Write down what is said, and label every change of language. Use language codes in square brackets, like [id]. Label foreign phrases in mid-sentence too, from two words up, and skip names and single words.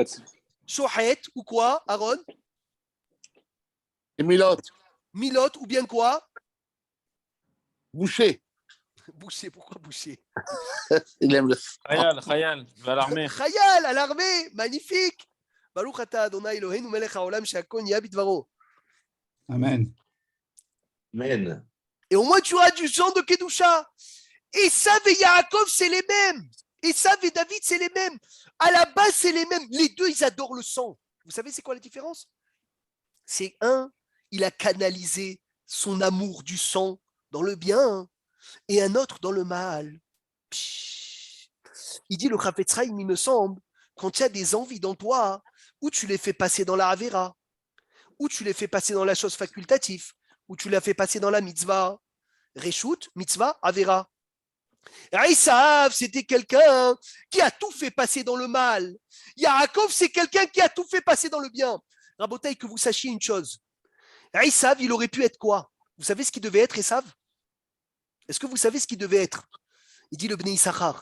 [fr] Shochet ou quoi, Aaron? Et Milot, Milot ou bien quoi? boucher. Boucher, pourquoi boucher? Il aime le Khayal, va à l'armée. Khayal, à l'armée, magnifique. [he] ברוך אתה ה' אלוהינו מלך העולם שהכל נהיה בדברו. Amen. Amen. [fr] Et au moins tu auras du sang de Kedusha. Esav et Yaakov, c'est les mêmes. Esav et David, c'est les mêmes. À la base, c'est les mêmes. Les deux, ils adorent le sang. Vous savez, c'est quoi la différence? C'est un, il a canalisé son amour du sang dans le bien, et un autre dans le mal. Il dit le Chafetz Chaim, il me semble, quand il y a des envies dans toi, ou tu les fais passer dans la Avera, ou tu les fais passer dans la chose facultative, ou tu les fais passer dans la mitzvah. [he] רשות מצוה עבירה. [fr] Esav, c'était quelqu'un qui a tout fait passer dans le mal. Yaakov, c'est quelqu'un qui a tout fait passer dans le bien. Rabotaï, que vous sachiez une chose. Esav, il aurait pu être quoi? Vous savez ce qu'il devait être, Esav? Est-ce que vous savez ce qu'il devait être? Il dit le Bnei Issachar.